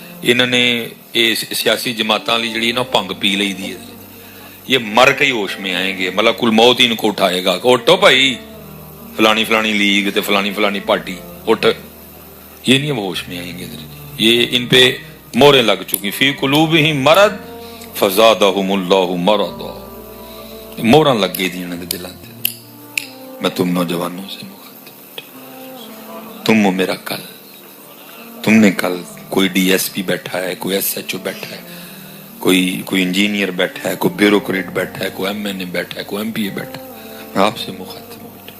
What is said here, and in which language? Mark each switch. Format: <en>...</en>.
<pa>انہوں نے سیاسی جماعتاں لی جڑی نا بھنگ پی لئی دی ہے.</pa> <ur>یہ مر کے ہی ہوش میں آئیں گے، ملک الموت ان کو اٹھائے گا. اٹھو بھائی، فلانی فلانی لیگ تے فلانی فلانی پارٹی اٹھ، یہ نہیں اب ہوش میں آئیں گے. یہ ان پہ موریں لگ چکی.</ur> <ar>فی قلوبہم مرض فزادہم اللہ مرضا،</ar> <pa>موراں لگ گئی دی انہاں دے دلاں تے.</pa> <ur>میں تم نوجوانوں سے مخاطب، تم ہو میرا کل. تم نے کل کوئی ڈی ایس پی بیٹھا ہے، کوئی ایس ایچ او بیٹھا ہے، کوئی انجینئر بیٹھا ہے، کوئی بیوروکریٹ بیٹھا ہے، کوئی ایم این اے بیٹھا ہے، کوئی ایم پی اے بیٹھا ہے. میں آپ سے مخاطب ہوں.</ur>